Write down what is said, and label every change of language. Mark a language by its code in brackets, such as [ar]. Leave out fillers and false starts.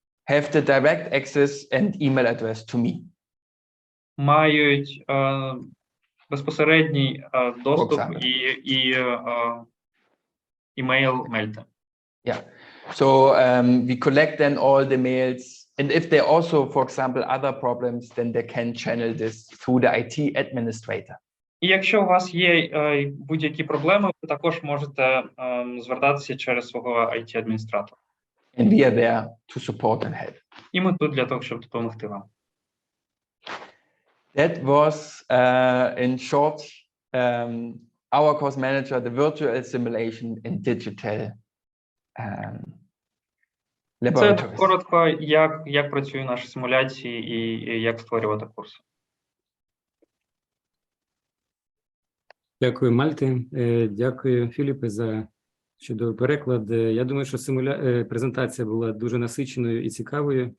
[en] have the direct access and email address to me. [uk] Мають безпосередній доступ і email мельте. [en] Yeah. So we collect then all the mails, and if there are also, for example, other problems, then they can channel this through the IT administrator. [uk] І якщо у вас є будь-які проблеми, ви також можете звертатися через свого IT-адміністратора. [en] And we are there to support and help. [uk] І ми тут для того, щоб допомогти вам. [en] That was, in short, our course manager, the virtual simulation in digital [uk] Це [en] laboratories. [uk] коротко, як працюють наші симуляції і як створювати курси. Дякую, Мальти. Дякую, Філіпе, за чудовий переклад. Я думаю, що презентація була дуже насиченою і цікавою.